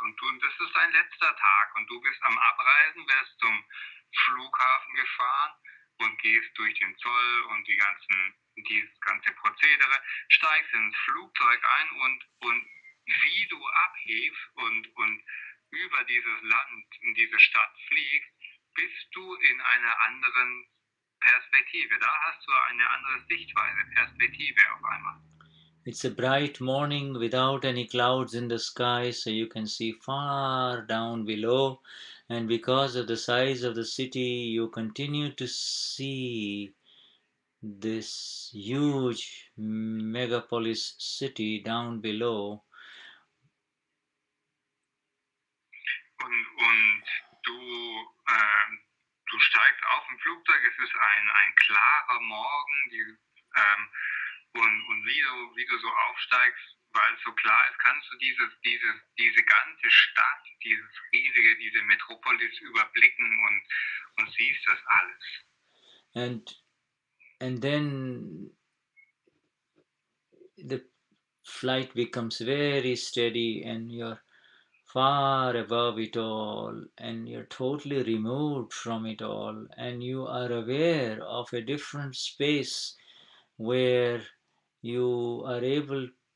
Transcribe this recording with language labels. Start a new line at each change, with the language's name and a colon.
German: Und das ist dein letzter Tag und du bist am Abreisen, wirst zum Flughafen gefahren und gehst durch den Zoll und dieses ganze Prozedere, steigst ins Flugzeug ein und wie du abhebst und über dieses Land, in diese Stadt fliegst, bist du in einer anderen Perspektive. Da hast du eine andere Sichtweise, Perspektive auf einmal.
English: It's a bright morning without any clouds in the sky, so you can see far down below, and because of the size of the city, you continue to see this huge megapolis city down below.
German: Und du steigst auf im Flugzeug, es ist ein klarer Morgen, und wie du so aufsteigst, weil es so klar ist, kannst du diese ganze Stadt, diese Metropolis überblicken und siehst das alles.
English: And then the flight becomes very steady, and you're far above it all, and you're totally removed from it all, and you are aware of a different space where you are able